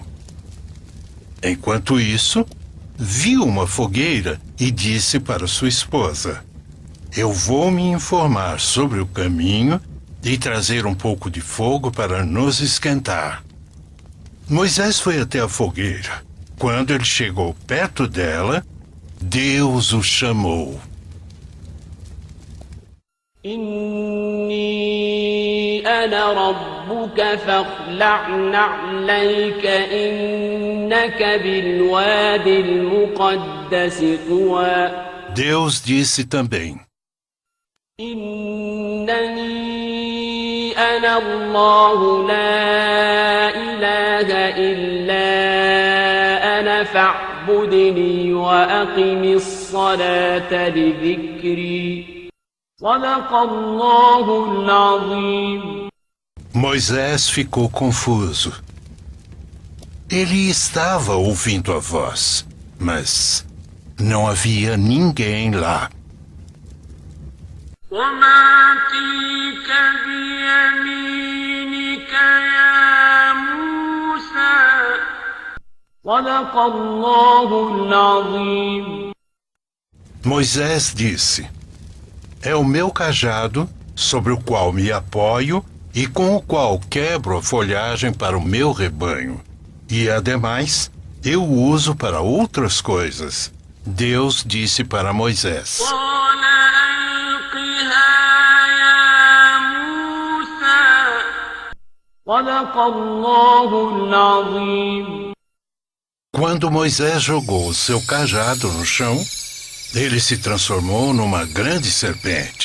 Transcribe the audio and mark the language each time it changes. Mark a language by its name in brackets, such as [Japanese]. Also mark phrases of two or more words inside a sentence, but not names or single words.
[Portuguese] Enquanto isso, viu uma fogueira e disse para sua esposa: Eu vou me informar sobre o caminho e trazer um pouco de fogo para nos esquentar. Moisés foi até a fogueira. Quando ele chegou perto dela, Deus o chamou. [Arabic] إني أنا ربك فاخلع نعليك إنك بالوادي المقدس طوى. [Portuguese] Deus disse também: [Arabic] إنني أنا الله لا إله إلا أنا فاعبدني وأقم الصلاة لذكري صدق الله العظيم. [Portuguese] Moisés ficou confuso. Ele estava ouvindo a voz, mas não havia ninguém lá. [Arabic] وما تلك بيمينك يا موسى صدق الله العظيم. [Portuguese] Moisés disse: É o meu cajado, sobre o qual me apoio e com o qual quebro a folhagem para o meu rebanho. E, ademais, eu o uso para outras coisas. Deus disse para Moisés: [Arabic] قال ألقها يا موسى صدق الله العظيم. [Portuguese] Quando Moisés jogou o seu cajado no chão, ele se transformou numa grande serpente.